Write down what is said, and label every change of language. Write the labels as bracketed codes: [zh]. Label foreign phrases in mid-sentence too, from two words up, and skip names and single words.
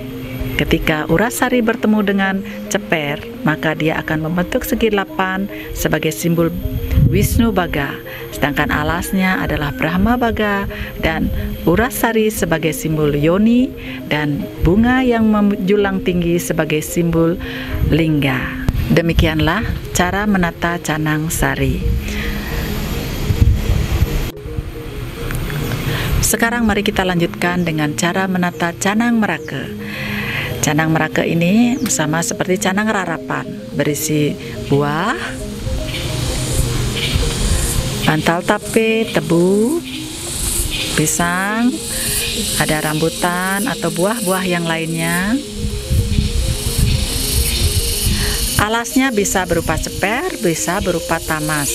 [id] Ketika uras sari bertemu dengan ceper, maka dia akan membentuk segi 8 sebagai simbol Wisnu Baga, sedangkan alasnya adalah Brahma Baga, dan uras sari sebagai simbol yoni, dan bunga yang menjulang tinggi sebagai simbol lingga. Demikianlah cara menata canang sari. Sekarang mari kita lanjutkan dengan cara menata canang merake. Canang merake ini sama seperti canang rarapan, berisi buah, bantal tape, tebu, pisang, ada rambutan atau buah-buah yang lainnya. Alasnya bisa berupa ceper, bisa berupa tamas.